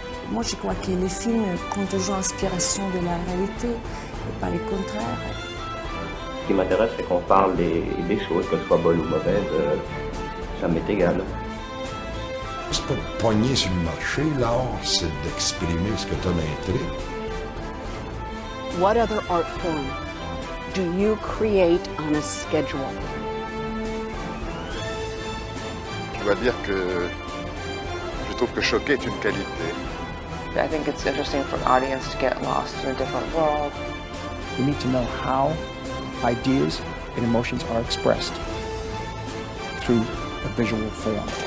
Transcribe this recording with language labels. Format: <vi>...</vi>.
<fr>Moi, je crois que les films prennent toujours inspiration de la réalité, et pas le contraire. Ce qui m'intéresse, c'est qu'on parle des choses, que ce soit bonnes ou mauvaises, ça m'est égal. C'est pas de pogner sur le marché, l'art, c'est d'exprimer ce que tu as d'intrigue.</fr> <en>What other art form do you create on a schedule?</en> <fr>Je dois dire que je trouve que choquer est une qualité.</fr> <en>I think it's interesting for an audience to get lost in a different world. You need to know how ideas and emotions are expressed through a visual form.</en>